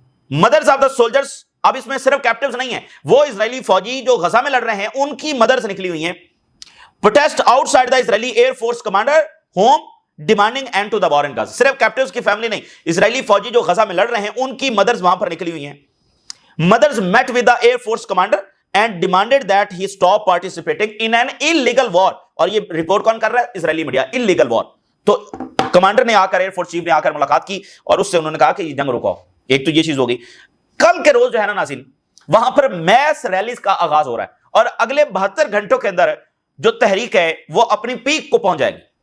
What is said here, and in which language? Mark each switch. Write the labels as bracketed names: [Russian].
[English] mothers of the soldiers, [Urdu] اب اس میں صرف کیپٹنز نہیں ہیں, وہ اسرائیلی فوجی جو غزہ میں لڑ رہے ہیں ان کی مدرز نکلی ہوئی ہیں. [English] Protest outside the Israeli air force commander home demanding end to the war in Gaza. [Urdu] صرف کیپٹنز کی فیملی نہیں, اسرائیلی فوجی جو غزہ میں لڑ رہے ہیں ان کی مدرز وہاں پر نکلی ہوئی ہیں. [English] Mothers met with the air force commander and demanded that he stop participating in an illegal war. [Urdu] اور یہ رپورٹ کون کر رہا ہے؟ اسرائیلی میڈیا. [English] illegal war. [Urdu] تو کمانڈر نے آ کر, ایئر فورس چیف نے آ کر ملاقات کی اور اس سے انہوں نے کہا کہ یہ جنگ رکاؤ. ایک تو یہ چیز ہوگی. کل کے روز جو ہے نا ناظرین, وہاں پر میس ریلیز کا آغاز ہو رہا ہے اور اگلے 72 گھنٹوں کے اندر جو تحریک ہے وہ اپنی پیک کو پہنچ جائے گی.